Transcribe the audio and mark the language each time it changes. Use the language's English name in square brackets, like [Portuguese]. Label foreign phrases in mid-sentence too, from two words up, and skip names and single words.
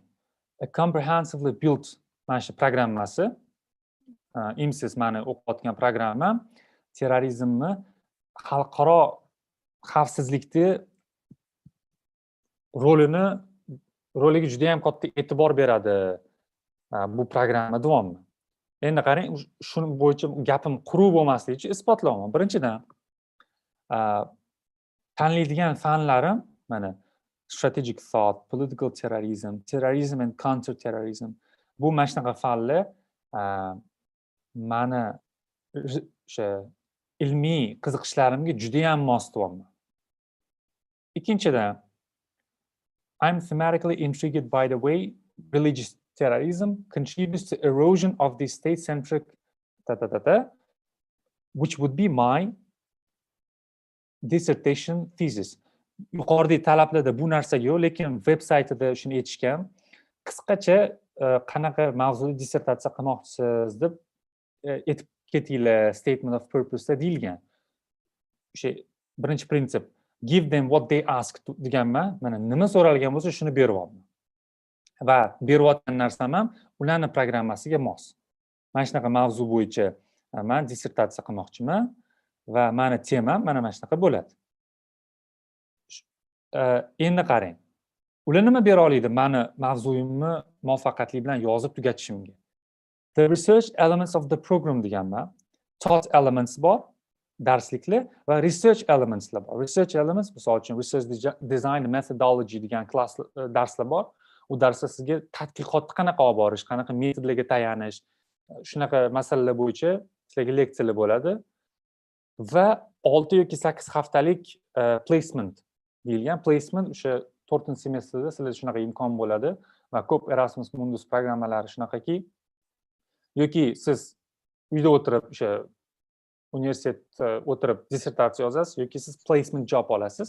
[English] A comprehensively built [Uzbek] mana shu programmasi, IMSIS mani o'qiyotgan programmam terrorizmni xalqaro xavfsizlikda roliga juda ham katta e'tibor beradi bu programma deyapman. Endi qarang, shuning bo'yicha gapim quruq bo'lmasligi uchun isbotlayman. Birinchidan, tanlaydigan fanlarim mana [English] strategic thought, political terrorism, terrorism and counter-terrorism. [Uzbek] Bu mana shunaqa fanlar mani o'sha ilmiy qiziqishlarimga juda ham mos deyapman. Ikkinchidan, [English] I'm thematically intrigued by the way religious terrorism contributes to erosion of the state-centric which would be my dissertation thesis. [Uzbek] Yuqoridagi talablarda bu narsa yo'q, lekin veb-saytida shuni aytishgan. Qisqacha qanaqa mavzuda dissertatsiya qilmoqchisiz deb aytib ketinglar, [English] statement of purpose [Uzbek] deyilgan. O'sha birinchi prinsip, [English] give them what they ask [Uzbek] deganman. Mana nima so'ralgan bo'lsa shuni beryapman. Va berayotgan narsam ham ularning programmasiga mos. Mana shunaqa mavzu bo'yicha men dissertatsiya qilmoqchiman va meni temam mana shunaqa bo'ladi. Endi qarang. Ular nima bera oladi meni mavzuyimni muvaffaqiyatli bilan yozib tugatishimga? [English] The research elements of the program [Uzbek] deganman. [English] Taught elements [Uzbek] bor, darsliklar va [English] research elementslar [Uzbek] bor. [English] Research elements, [Uzbek] misol uchun [English] research design methodology [Uzbek] degan klass darslar bor. U darsda sizga tadqiqotni qanaqa olib borish, qanaqa metodlarga tayanish, shunaqa masalalar bo'yicha sizlarga leksiyalar bo'ladi. Va 6 yoki 8 haftalik placement deyilgan. Placement o'sha 4-semestrda sizlarda shunaqa imkon bo'ladi va ko'p Erasmus Mundus programmalari shunaqaki, yoki siz uyda o'tirib o'sha universitetda o'tirib dissertatsiya yozasiz yoki siz [English] placement job [Uzbek] olasiz.